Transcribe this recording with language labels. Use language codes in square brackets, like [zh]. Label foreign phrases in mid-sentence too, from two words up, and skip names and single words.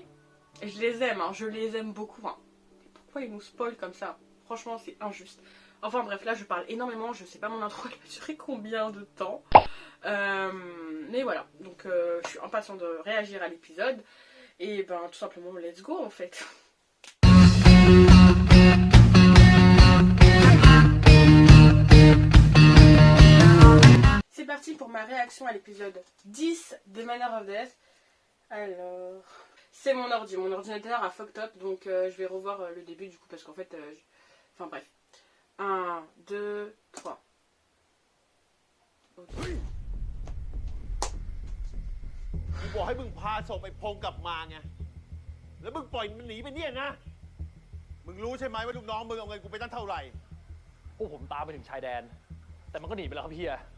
[fr] Et je les aime, je les aime beaucoup. Pourquoi ils nous spoilent comme ça? Franchement, c'est injuste. Enfin bref, là je parle énormément, je sais pas mon intro elle va durer combien de temps. Mais voilà, donc je suis impatiente de réagir à l'épisode. Et tout simplement, [en] let's go [fr] en fait. C'est parti pour ma réaction à l'épisode 10 de Manor of Death. Alors, c'est mon ordinateur a [en] fucked up, [fr] donc je vais revoir le début du coup parce qu'en fait, enfin bref. 1, 2, 3. Okay. [th] กูบอกให้มึงพาศพไอ้พงกลับมาไงแล้วมึงปล่อยมันหนีไปเนี่ยนะมึงรู้ใช่ไหมว่าลูกน้องมึงเอาเงินกูไปตั้งเท่าไหร่ พวกผมตามไปถึงชายแดนแต่มันก็หนีไปแล้วครับเฮีย